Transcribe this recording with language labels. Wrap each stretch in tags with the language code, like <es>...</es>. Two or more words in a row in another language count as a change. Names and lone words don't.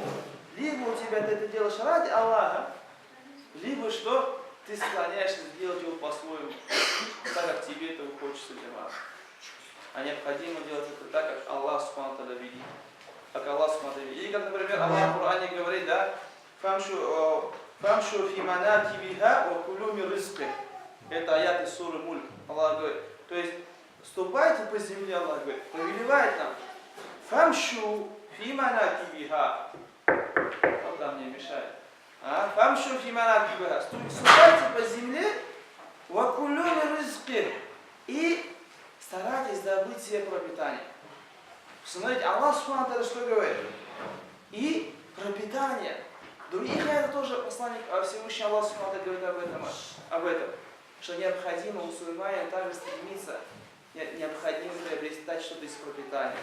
<ru>Либо у тебя ты это делаешь ради Аллаха, либо что ты склоняешься сделать его по-своему, так как тебе этого хочется делать. А необходимо делать это так, как Аллах</ru> <ar>سبحانه وتعالى</ar> <ru>видит. Как Аллах</ru> <ar>سبحانه وتعالى</ar> <ru>видит. Или как, например, Аллах в Коране говорит, да,</ru> <ar>«فامشوا في مناكبها وكلوا من رزقه».</ar> <ru>Это аят из суры Мульк. Аллах говорит. То есть, ступайте по земле, Аллах говорит, повелевает нам.</ru> <ar>«فامشوا في مناكبها».</ar> <ru>Вот там мне мешает.</ru> <ar>«فامشوا في مناكبها».</ar> <ru>Ступайте по земле,</ru> <ar>وكلوا من رزقه.</ar> <ru>И старайтесь добыть себе пропитание. Смотрите, Аллах</ru> <ar>سبحانه وتعالى</ar> <ru>что говорит? И пропитание. Других это тоже посланник Всевышний Аллах</ru> <ar>سبحانه وتعالى</ar> <ru>говорит об этом. Что необходимо мусульманин также стремиться, необходимо приобретать что-то из пропитания.</ru>